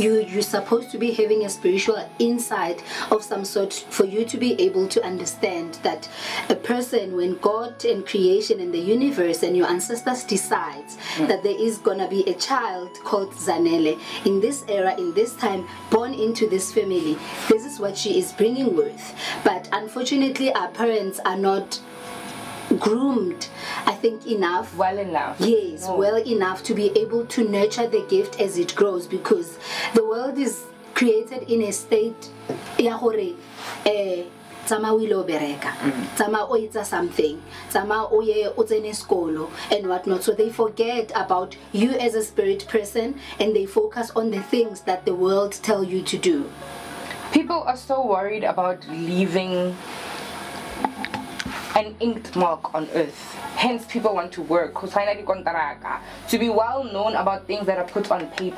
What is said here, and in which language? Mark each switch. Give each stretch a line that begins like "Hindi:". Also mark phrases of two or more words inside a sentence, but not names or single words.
English: You're supposed to be having a spiritual insight of some sort for you to be able to understand that a person, when God and creation and the universe and your ancestors decides that there is gonna be a child called Zanele in this era, in this time, born into this family, this is what she is bringing worth. But unfortunately, our parents are not groomed, I think, enough. Well enough. Yes, well enough to be able to nurture the gift as it grows, because the world is created in a state
Southern Sotho: ya hore tsama o ile o bereka, tsama o etsa
English: something,
Southern Sotho: tsama o ye o tsene skolo
English: and whatnot. So they forget about you as a spirit person and they focus on the things that the world tell you to do. People are so worried about leaving an inked mark on earth. Hence people want to work to be well known about things that are put on paper.